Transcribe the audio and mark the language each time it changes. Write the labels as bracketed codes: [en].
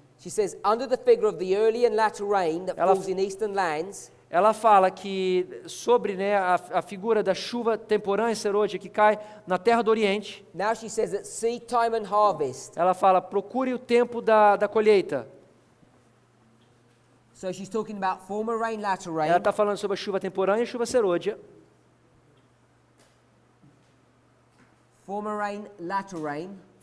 [en] She says, under the figure of the early and latter rain that [pt] Ela- [en] falls in eastern lands, [pt] Ela fala que sobre, né, a figura da chuva temporânea serôdia que cai na terra do Oriente. [en] now she says that seed time and harvest. [pt] Ela fala, procure o tempo da colheita. [en] So she's talking about former rain, latter rain. [pt] Ela está falando sobre a chuva temporânea e a chuva serôdia. [en] Former rain, latter rain.